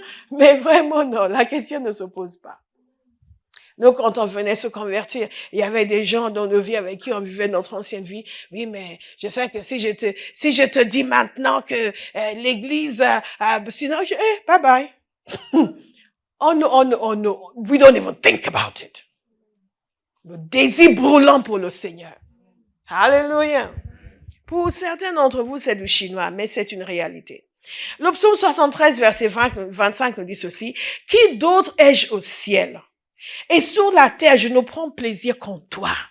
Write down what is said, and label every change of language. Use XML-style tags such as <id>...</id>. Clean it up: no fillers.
<fr>Mais vraiment non, la question ne se pose pas. Nous, quand on venait se convertir, il y avait des gens dans nos vies avec qui on vivait notre ancienne vie. Oui, mais je sais que si je te dis maintenant que l'église, sinon, bye bye.</fr> <en>We don't even think about it.</en> <fr>Le désir brûlant pour le Seigneur. Alléluia. Pour certains d'entre vous, c'est du chinois, mais c'est une réalité. Le psaume 73, verset 25 nous dit ceci. Qui d'autre ai-je au ciel? Et sur la terre, je ne prends plaisir qu'en toi.</fr>